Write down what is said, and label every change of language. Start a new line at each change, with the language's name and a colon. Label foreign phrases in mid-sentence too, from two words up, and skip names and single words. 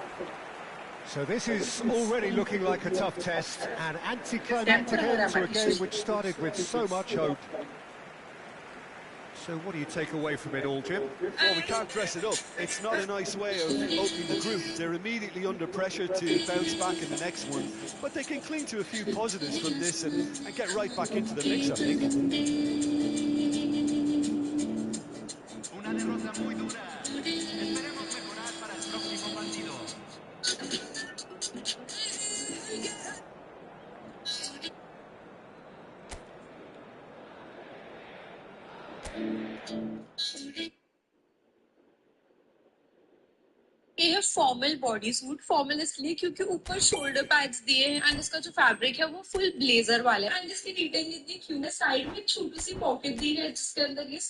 English: So this is already looking like a tough test, and anticlimactic end to a game which started with so much hope. So what do you take away from it all, Jim? Well, we can't dress it up. It's not a nice way of opening the group. They're immediately under pressure to bounce back in the next one, but they can cling to a few positives from this and get right back into the mix, I think.
Spanish: Una derrota muy dura. Esperemos mejorar para el próximo partido.
Hindi: ये है
English: formal body suit
Hindi: फॉर्मल इसलिए क्योंकि ऊपर
English: shoulder pads
Hindi: दिए हैं एंड इसका जो फैब्रिक है वो
English: full blazer
Hindi: वाला है एंड इसकी डिटेलिंग इतनी क्यूट है साइड में एक छोटी सी पॉकेट दी है जिसके अंदर ये